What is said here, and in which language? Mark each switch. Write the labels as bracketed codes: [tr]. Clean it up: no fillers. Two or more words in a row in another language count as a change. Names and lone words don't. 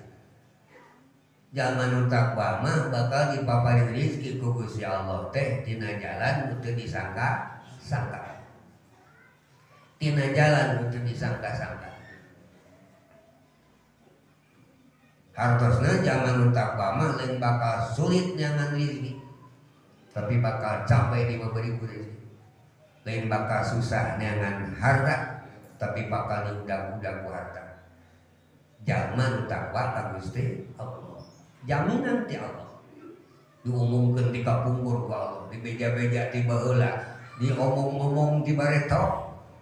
[su] Jalma nu takwa mah bakal dipaparin rezeki ku Gusti Allah teh tina jalan nu teu disangka-sangka. Tina jalan nu teu disangka-sangka. Hartosna jalma nu takwa mah lain bakal sulit nyangan rezeki, tapi bakal capai di memberi rezeki. Lain bakal susah nyangan harta, tapi bakal diudag-udag ku harta. Jalma nu takwa ka Gusti Allah. Jaminan ti Allah. Diumumkeun di kapungkur ku Allah, dibeja-beja ti baheula, diomong-omong di bareto.